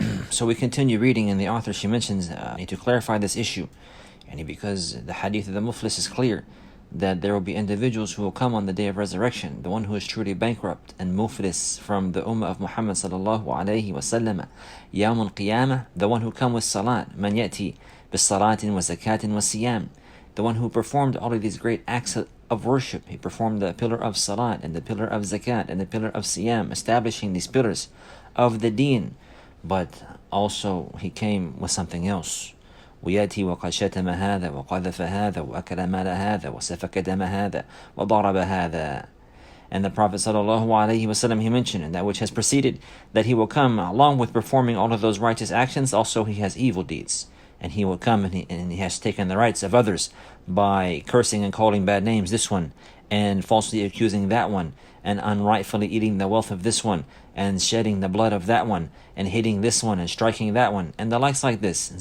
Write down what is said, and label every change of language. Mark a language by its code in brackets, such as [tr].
[en] So we continue reading, and the author she mentions to clarify this issue, and because the hadith of the Muflis is clear that there will be individuals who will come on the day of resurrection, the one who is truly bankrupt and muflis from the ummah of Muhammad sallallahu alayhi wa sallam, yawm al-qiyamah, the one who come with salat, man yati bis salatin wa zakatin wa siyam, the one who performed all of these great acts of worship. He performed the pillar of salat and the pillar of zakat and the pillar of siyam, establishing these pillars of the deen, but also he came with something else. [ar] ويأتي وقد شتم هذا وقذف هذا وأكل مال هذا وسفك دم هذا وضرب هذا. [en] And the Prophet ﷺ, he mentioned in that which has preceded that he will come along with performing all of those righteous actions. Also he has evil deeds, and he will come and he has taken the rights of others by cursing and calling bad names this one, and falsely accusing that one, and unrightfully eating the wealth of this one, and shedding the blood of that one, and hitting this one, and striking that one, and the likes like this.